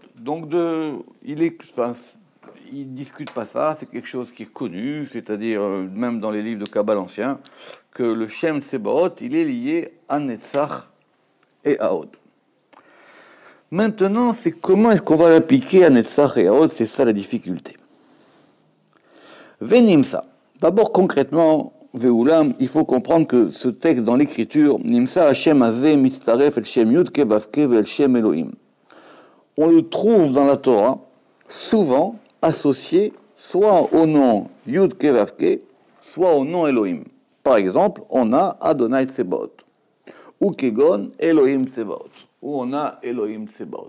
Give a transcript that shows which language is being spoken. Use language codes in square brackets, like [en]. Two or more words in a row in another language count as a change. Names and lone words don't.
[fr] Donc, il ne discute pas ça, c'est quelque chose qui est connu, c'est-à-dire, même dans les livres de Kabbale anciens, que le Shem Tsebaot, il est lié à Netzach et à Hod. Maintenant, c'est comment est-ce qu'on va l'appliquer à Netzach et à Hod, c'est ça la difficulté. Venimsa. D'abord, concrètement, Ve'ulam, il faut comprendre que ce texte dans l'écriture, [he] נמצא השם הזה מצטרף אל שם יוד-קי-ואו-קי ואל שם אלהים. [fr] On le trouve dans la Torah, souvent associé soit au nom Yud Kevavke, soit au nom Elohim. Par exemple, on a Adonai Tsebaot, ou Kegon Elohim Tsebaot, ou on a Elohim Tsebaot.